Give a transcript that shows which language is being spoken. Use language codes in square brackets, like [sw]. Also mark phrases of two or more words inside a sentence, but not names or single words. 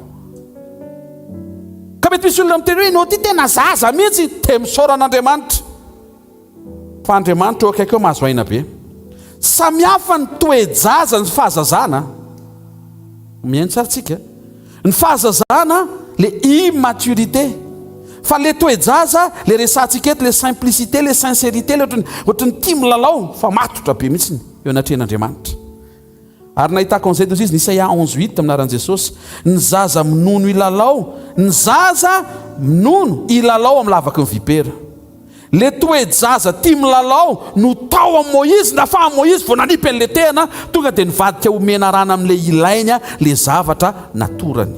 [mg] Ka mety misy olona miteny hoe nao ty tena zaza mihitsy te misaoran'Andriamanitra. Fa Andriamanitra eo akaiky eo mahazo aina be. Samihafa ny toe-jaza ny fahazazana. Mihaino tsara tsika. Ny fahazazana [fr] le immaturité. [mg] Fa le toe-jaza le resantsika eto [fr] le simplicité le sincérité [mg] le ohatrany tia milalao fa matotra be mihitsy eo anatrehan'Andriamanitra. Ary nahitako an'izay toy izy ny Isaia 11:8 aminaran'i Jesosy, ny zaza minono ilalao, ny zaza minono ilalao amin'ny lavaky ny vipera. Le toe-jaza tia milalao no tao amin'ny Moïse, nafa Moïse vao nanipy an'le tena tonga dia nivadika omena rano amin'le ilainy le zavatra natorany.